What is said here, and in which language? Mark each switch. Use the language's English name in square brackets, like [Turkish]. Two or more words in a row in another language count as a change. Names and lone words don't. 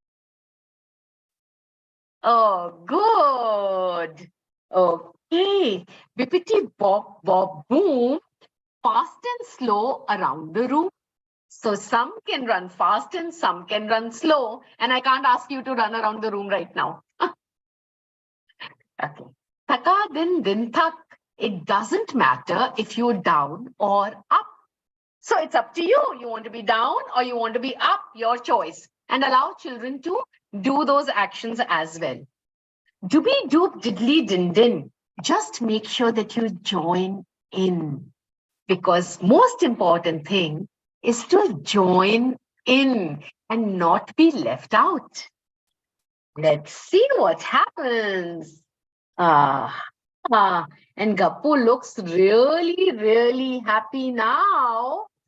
[English] Oh, good. Okay. Bippity bop bop boom. Fast and slow around the room. So some can run fast and some can run slow. And I can't ask you to run around the room right now. Okay. Taka din din tak. It doesn't matter if you're down or up. So it's up to you. You want to be down or you want to be up, your choice. And allow children to do those actions as well. Dooby doop diddly din din. Just make sure that you join in. Because most important thing is to join in and not be left out. Let's see what happens. And Gappu looks really, really happy now.